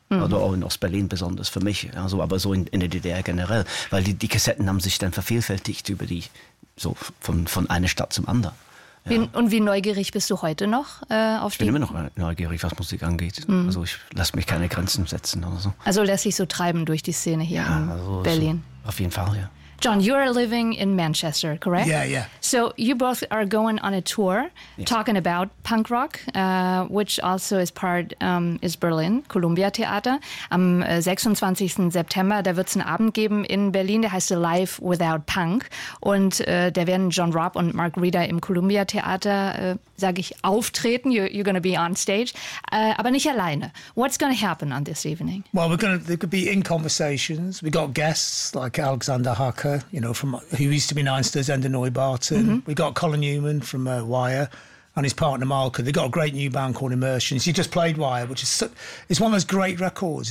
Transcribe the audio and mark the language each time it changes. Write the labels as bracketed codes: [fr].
[de] Also auch in Ost-Berlin besonders für mich, also aber so in der DDR generell, weil die Kassetten haben sich dann vervielfältigt über die, so von einer Stadt zum anderen. Ja. Wie neugierig bist du heute noch auf die? Ich bin immer noch neugierig, was Musik angeht. Mhm. Also ich lasse mich keine Grenzen setzen oder so. Also lässt sich so treiben durch die Szene hier, ja, in also Berlin? So, auf jeden Fall, ja. [en] John, you are living in Manchester, correct? Yeah, yeah. So you both are going on a tour, yes, talking about punk rock, which also is part, is Berlin, Columbia Theater. [de] Am 26. September, da wird es einen Abend geben in Berlin, der heißt Live Without Punk. Und da werden John Robb und Mark Reeder im Columbia Theater, sage ich, auftreten. [en] You're going to be on stage. [de] Aber nicht alleine. [en] What's going to happen on this evening? Well, we're going to, there could be in conversations. We got guests like Alexander Hart, you know, from who used to be Nainster's Ender Neubarton. Mm-hmm. We got Colin Newman from Wire and his partner Malka. They got a great new band called Immersions. He just played Wire, which is it's one of those great records.